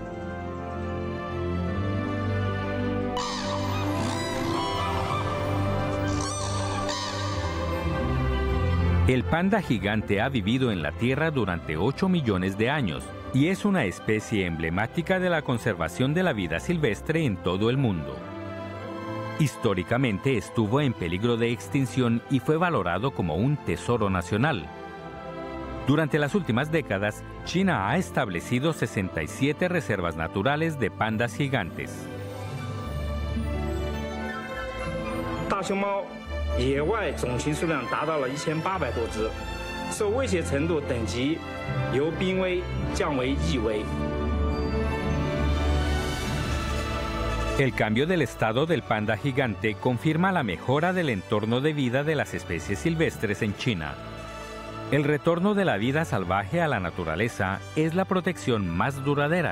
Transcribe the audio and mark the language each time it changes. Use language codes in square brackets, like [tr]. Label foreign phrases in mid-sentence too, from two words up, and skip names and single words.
[es] El panda gigante ha vivido en la Tierra durante 8 millones de años y es una especie emblemática de la conservación de la vida silvestre en todo el mundo. Históricamente estuvo en peligro de extinción y fue valorado como un tesoro nacional. Durante las últimas décadas, China ha establecido 67 reservas naturales de pandas gigantes. [zh] 大熊猫野外种群数量达到了1800多只，受威胁程度等级由濒危降为易危。 [es] El cambio del estado del panda gigante confirma la mejora del entorno de vida de las especies silvestres en China. El retorno de la vida salvaje a la naturaleza es la protección más duradera.